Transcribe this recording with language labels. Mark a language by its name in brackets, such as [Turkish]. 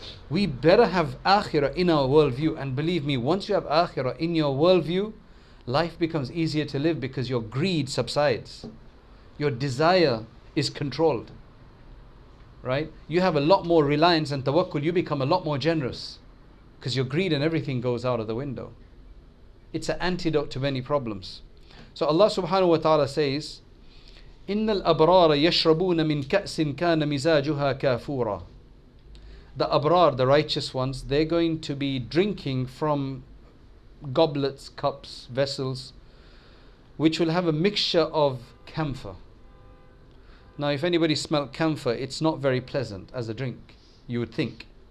[English] We better have akhirah in our worldview, and believe me, once you have akhirah in your worldview, life becomes easier to live because your greed subsides. Your desire is controlled. Right? You have a lot more reliance and tawakkul, you become a lot more generous because your greed and everything goes out of the window. It's an antidote to many problems. So Allah subhanahu wa ta'ala says, [Arabic] إِنَّ الْأَبْرَارَ يَشْرَبُونَ مِنْ كَأْسٍ كَانَ مِزَاجُهَا كَافُورًا. [English] The abrar, the righteous ones, they're going to be drinking from goblets, cups, vessels, which will have a mixture of camphor. Now, if anybody smelled camphor, it's not very pleasant as a drink, you would think.